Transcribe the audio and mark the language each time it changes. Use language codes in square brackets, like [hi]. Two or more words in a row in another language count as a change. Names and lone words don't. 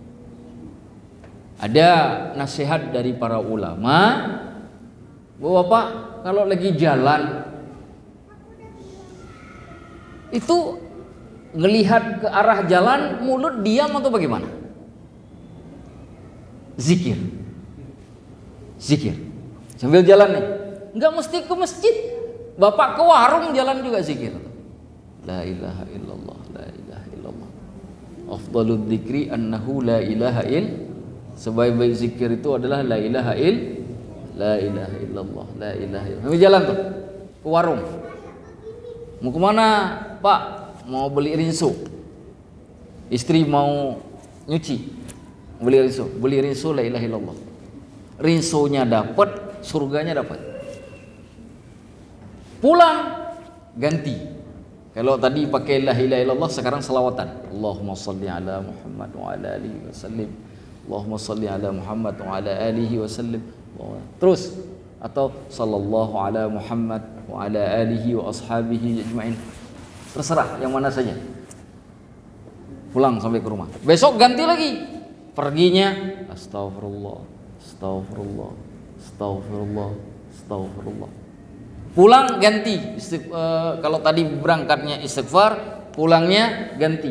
[id] Ada nasihat dari para ulama, Bapak kalau lagi jalan itu ngelihat ke arah jalan, mulut diam atau bagaimana? Zikir sambil jalan nih. Enggak mesti ke masjid, Bapak ke warung jalan juga zikir. [ar] لا إله إلا الله، لا إله إلا الله. أفضل الذكر أنه لا إله إل. [id] Sebaik-baik zikir itu adalah [ar] لا إله إل. لا إله إلا الله، لا إله إلا الله. [id] Sambil jalan tuh ke warung. Mau kemana, Pak? Mau beli rinso. Istri mau nyuci, beli rinso [ar] لا إله إلا الله. [id] Rinsonya dapat, surganya dapat. Pulang ganti. Kalau tadi pakai [ar] لا إله إلا الله, [id] sekarang selawatan. [ar] اللهم صل على محمد وعلى آله وسلم. اللهم صل على محمد وعلى آله وسلم. [id] Terus atau [ar] صلى الله على محمد وعلى آله وأصحابه أجمعين. [id] Terserah yang mana saja. Pulang sampai ke rumah. Besok ganti lagi. [ar] Perginya أستغفر الله، أستغفر الله، أستغفر الله، أستغفر الله. [id] Pulang ganti. Kalau tadi berangkatnya istighfar, pulangnya ganti.